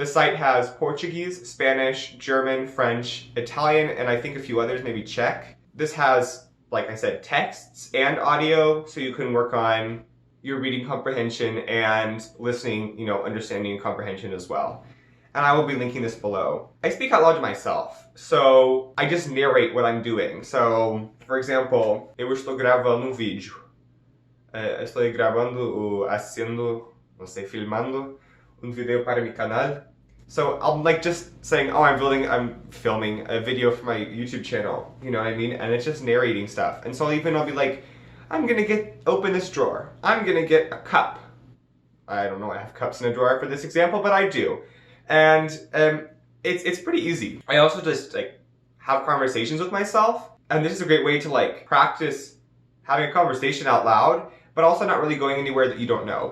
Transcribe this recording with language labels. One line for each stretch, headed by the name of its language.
English: The site has Portuguese, Spanish, German, French, Italian, and I think a few others, maybe Czech. This has, like I said, texts and audio, so you can work on your reading comprehension and listening, understanding and comprehension as well. And I will be linking this below. I speak out loud to myself, so I just narrate what I'm doing. So, for example,
Portuguese: eu estou gravando um vídeo. Estou gravando, filmando um vídeo para mi canal.
English: So I'm like just saying, oh, I'm filming a video for my YouTube channel, you know what I mean? And it's just narrating stuff. And so I'll be like, I'm gonna open this drawer. I'm gonna get a cup. I don't know, I have cups in a drawer for this example, but I do. And it's pretty easy. I also just like have conversations with myself, and this is a great way to like practice having a conversation out loud, but also not really going anywhere that you don't know.